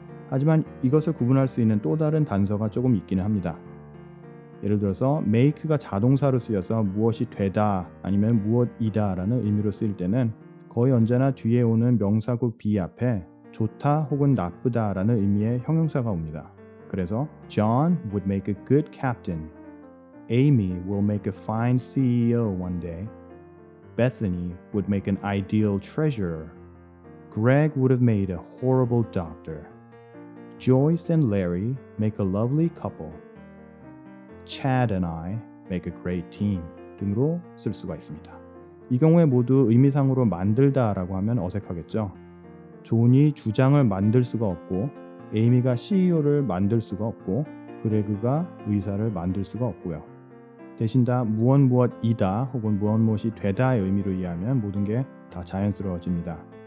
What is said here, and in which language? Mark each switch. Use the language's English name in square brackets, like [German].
[Korean] 하지만 이것을 구분할 수 있는 또 다른 단서가 조금 있기는 합니다. 예를 들어서 make가 자동사로 쓰여서 무엇이 되다 아니면 무엇이다 라는 의미로 쓰일 때는 거의 언제나 뒤에 오는 명사구 be 앞에 좋다 혹은 나쁘다라는 의미의 형용사가 옵니다. [English] 그래서 John would make a good captain. Amy will make a fine CEO one day. Bethany would make an ideal treasurer. Greg would have made a horrible doctor. Joyce and Larry make a lovely couple. Chad and I make a great team [Korean] 등으로 쓸 수가 있습니다. 이 경우에 모두 의미상으로 만들다라고 하면 어색하겠죠. 존이 주장을 만들 수가 없고 에이미가 CEO를 만들 수가 없고 그레그가 의사를 만들 수가 없고요. 대신 다 무엇이다 혹은 무엇이 되다의 의미로 이해하면 모든 게 다 자연스러워집니다.